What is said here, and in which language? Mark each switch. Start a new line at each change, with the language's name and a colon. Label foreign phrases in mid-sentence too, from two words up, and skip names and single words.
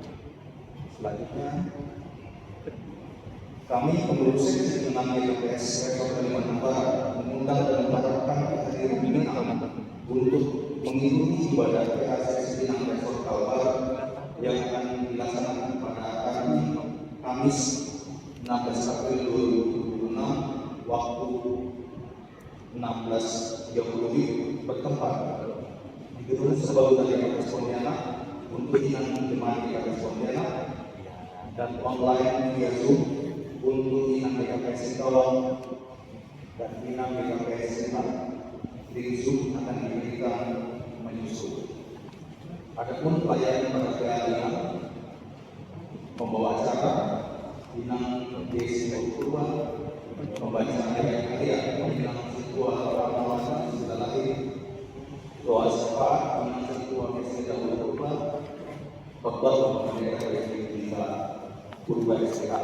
Indonesian: Selanjutnya, kami pengurus seksi dengan GKPS Resort Kalimantan Barat mengundang dan mengharapkan kehadiran pimpinan untuk mengikuti ibadah PHSS Pinang Resort Kalbar yang akan dilaksanakan pada hari Kamis 16 April 2026 waktu 16.30 bertempat di gedung Serbaguna GKPS Pontianak untuk inang jemaat GKPS Pontianak dan online via Zoom untuk inang GKPS Sintawang dan inang GKPS Sintang. Link Zoom akan diberikan menyusul. Adapun pelayanan pada PA membawa acara inang Desi Purba membaca ayat-ayat inang Siswa Ramalan sudah lahir doa syafaat inang Siswa Meseda Purba khotbah mengenai kita Purba SPA.